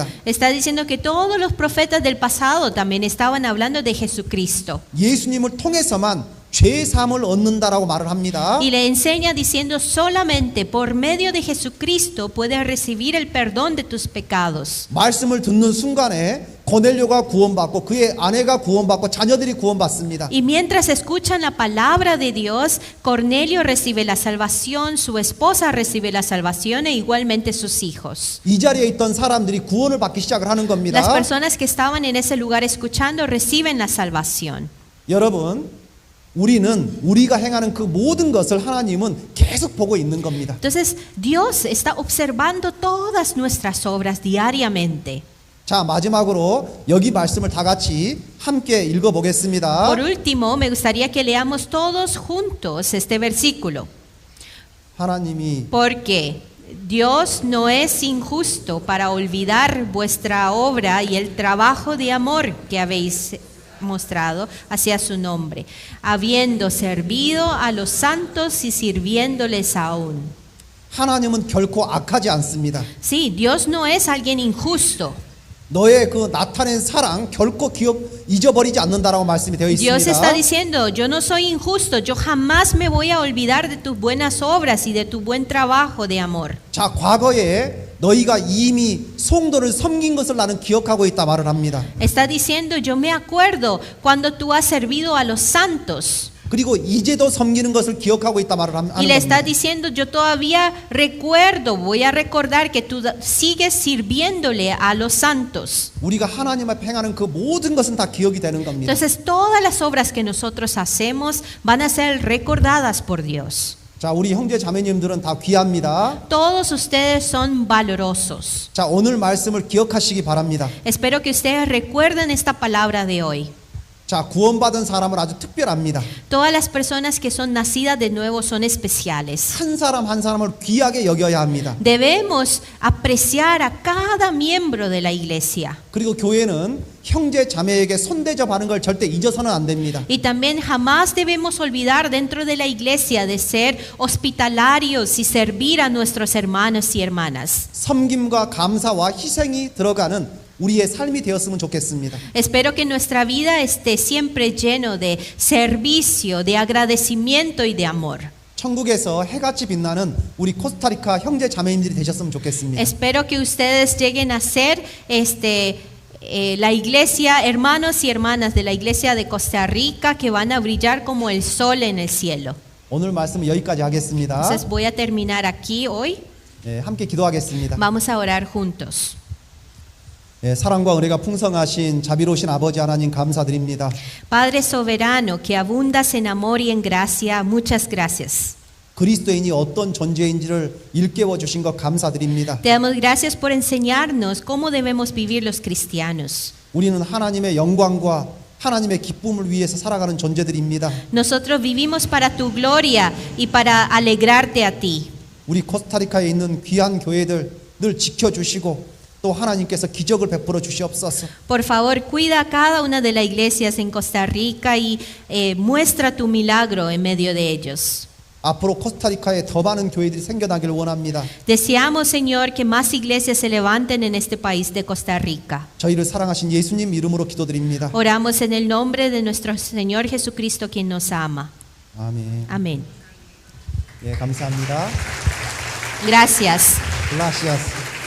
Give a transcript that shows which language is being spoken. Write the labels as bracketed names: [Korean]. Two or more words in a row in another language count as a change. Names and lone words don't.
[Spanish] Está diciendo que todos los profetas del pasado también estaban hablando de Jesucristo. [Korean] 예수님을 통해서만 죄 사함을 얻는다라고 말을 합니다. [Spanish] Y le enseña diciendo solamente por medio de Jesucristo puedes recibir el perdón de tus pecados. [Korean] 말씀을 듣는 순간에 고넬료가 구원받고 그의 아내가 구원받고 자녀들이 구원받습니다. [Spanish] Y mientras escuchan la palabra de Dios, Cornelio recibe la salvación, su esposa recibe la salvación e igualmente sus hijos. [Korean] 이 자리에 있던 사람들이 구원을 받기 시작을 하는 겁니다. [Spanish] Las personas que estaban en ese lugar escuchando reciben la salvación. [Korean] 여러분, 우리가 행하는 그 모든 것을 하나님은 계속 보고 있는 겁니다. [Spanish] Entonces, Dios está observando todas nuestras obras diariamente. [Korean] 자, 마지막으로 여기 말씀을 다 같이 함께 읽어보겠습니다. [Spanish] Por último, me gustaría que leamos todos juntos este versículo. [Korean] 하나님이 [Spanish] Porque Dios no es injusto para olvidar vuestra obra y el trabajo de amor que habéis mostrado hacia su nombre, habiendo servido a los santos y sirviéndoles aún. [Korean] 하나님은 결코 악하지 않습니다. [Spanish] Sí, Dios no es alguien injusto. [Korean] 너의 그 나타낸 사랑 결코 잊어버리지 않는다라고 말씀이 되어 [Spanish] Dios [Korean] 있습니다. [Spanish] está diciendo, yo no soy injusto, yo jamás me voy a olvidar de tus buenas obras y de tu buen trabajo de amor. [Korean] 자, 과거에 너희가 이미 성도를 섬긴 것을 나는 기억하고 있다 말을 합니다. [Spanish] Está diciendo, yo me acuerdo cuando tú has servido a los santos. [Korean] 그리고 이제도 섬기는 것을 기억하고 있다 말을 하는 [Spanish] Y le está [Korean] 겁니다. [Spanish] diciendo, yo todavía recuerdo, voy a recordar que tú sigues sirviéndole a los santos. [Korean] 우리가 하나님 앞에 행하는 그 모든 것은 다 기억이 되는 겁니다. [Spanish] Entonces todas las obras que nosotros hacemos van a ser recordadas por Dios. [Korean] 자, 우리 형제 자매님들은 다 귀합니다. [Spanish] Todos ustedes son valorosos. [Korean] 자, 오늘 말씀을 기억하시기 바랍니다. [Spanish] Espero que ustedes recuerden esta palabra de hoy. [Korean] 자, 구원받은 사람은 아주 특별합니다. [Spanish] Todas las personas que son nacidas de nuevo son especiales. [Korean] 한 사람 한 사람을 귀하게 여겨야 합니다. [Spanish] Debemos apreciar a cada miembro de la iglesia. [Korean] 그리고 교회는 형제 자매에게 손대접하는 걸 절대 잊어서는 안 됩니다. [Spanish] Y también jamás debemos olvidar dentro de la iglesia de ser hospitalarios y servir a nuestros hermanos y hermanas. [Korean] 섬김과 감사와 희생이 들어가는 우리의 삶이 되었으면 좋겠습니다. [Spanish] Espero que nuestra vida esté siempre lleno de servicio, de agradecimiento y de amor. [Korean] 천국에서 해같이 빛나는 우리 코스타리카 형제 자매님들이 되셨으면 좋겠습니다. [Spanish] Espero que ustedes lleguen a ser la iglesia, hermanos y hermanas de la iglesia de Costa Rica que van a brillar como el sol en el cielo. [Korean] 오늘 말씀은 여기까지 하겠습니다. [Spanish] Entonces voy a terminar aquí hoy. [Korean] 예, 함께 기도하겠습니다. [Spanish] Vamos a orar juntos. [Korean] 예, 사랑과 은혜가 풍성하신 자비로우신 아버지 하나님 감사드립니다. [Spanish] Padre soberano, que abundas en amor y en gracia, muchas gracias. [Korean] 그리스도인이 어떤 존재인지를 일깨워 주신 것 감사드립니다. [Spanish] Te damos gracias por enseñarnos cómo debemos vivir los cristianos. [Korean] 우리는 하나님의 영광과 하나님의 기쁨을 위해서 살아가는 존재들입니다. [Spanish] Nosotros vivimos para tu gloria y para alegrarte a ti. [Korean] 우리 코스타리카에 있는 귀한 교회들 늘 지켜주시고 또 하나님께서 기적을 베풀어 주시옵소서. [Spanish] Por favor, cuida a cada una de las iglesias en Costa Rica y muestra tu milagro en medio de ellos. [Korean] 앞으로 코스타리카에 더 많은 교회들이 생겨나기를 원합니다. [Spanish] Deseamos, Señor, que más iglesias se levanten en este país de Costa Rica. [Korean] 저희를 사랑하신 예수님 이름으로 기도드립니다. [Spanish] Oramos en el nombre de nuestro Señor Jesucristo, quien nos ama. [Korean] 아멘. [Spanish] Amén. [Korean] 예, 감사합니다. [Spanish] Gracias. 글라시아스.